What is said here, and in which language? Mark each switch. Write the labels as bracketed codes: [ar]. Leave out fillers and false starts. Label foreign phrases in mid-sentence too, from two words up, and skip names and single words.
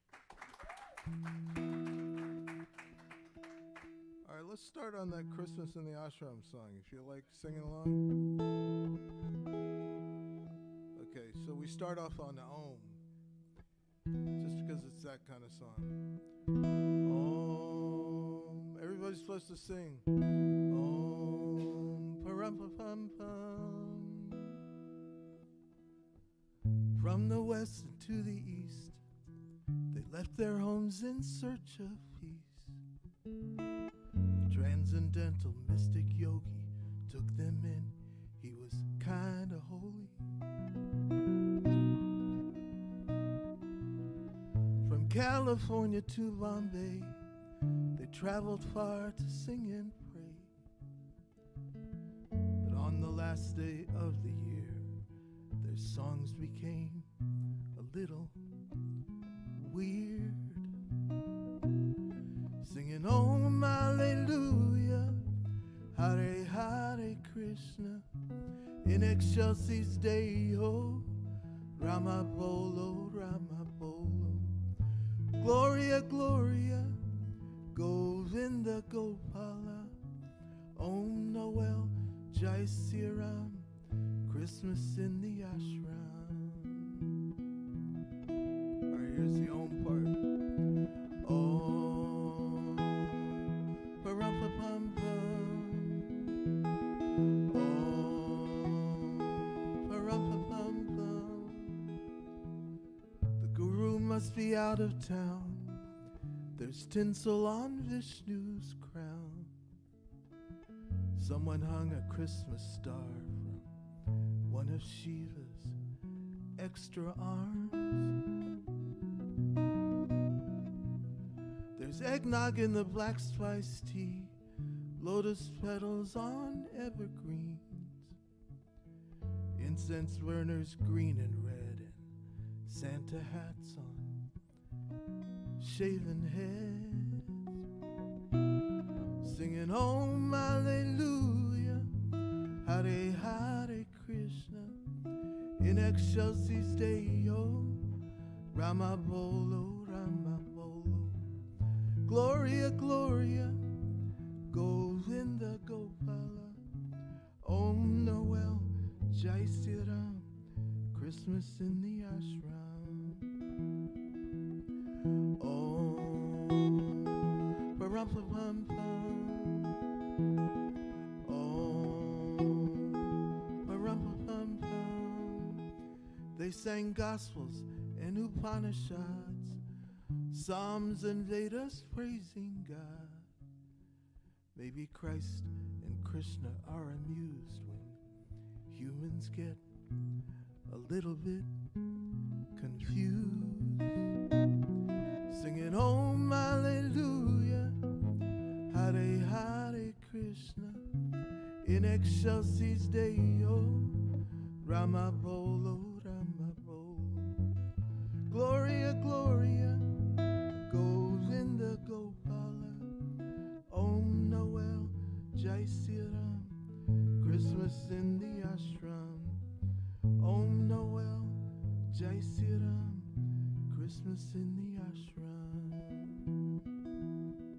[en] All right, let's start on that Christmas in the Ashram song. You feel like singing along? Okay, so we start off on the Om, just because it's that kind of song. Om, everybody's supposed to sing. Om, pa-rum-pa-pum-pum. From the west and to the east, they left their homes in search of peace. Transcendental mystic yogi took them in. He was kinda holy. From California to Bombay, they traveled far to sing and pray. But on the last day of the year, their songs became a little weird. Singing Om Alleluia, [sa] Hare Hare Krishna, [la] in excelsis Deo, [hi] Rama Bolo, Rama Bolo, [en] Gloria, Gloria, [sa] Govinda Gopala, [en] Om Noel, [hi] Jai Siram, [en] Christmas in the ashram. All right, here's the Om part. Om, pa-rum-pa-pum-pum. Om, pa-rum-pa-pum-pum. The guru must be out of town. There's tinsel on Vishnu's crown. Someone hung a Christmas star from one of Shiva's extra arms. There's eggnog in the black spice tea, lotus petals on evergreens, incense burners green and red, and Santa hats on shaven heads. Singing Om Alleluia, [sa] Hare Hare Krishna, [la] in excelsis Deo, [hi] Rama Bolo, Rama Bolo, [en] Gloria, Gloria, [sa] Govinda Gopala, [en] Om Noel, [hi] Jai Siram, [en] Christmas in the ashram. Om, pa-rum-pa-pum-pum. Om, pa-rum-pa-pum-pum. They sang gospels and Upanishads, Psalms and Vedas praising God. Maybe Christ and Krishna are amused when humans get a little bit confused. Singing Om Alleluia, [sa] Hare Hare Krishna, [la] in excelsis Deo, [hi] Rama Bolo, Rama Bolo, [en] Gloria, Gloria, [sa] Govinda Gopala, [en] Om Noel, [hi] Jai Siram, [en] Christmas in the ashram. Om Noel, [hi] Jai Siram, [en] Christmas in the ashram.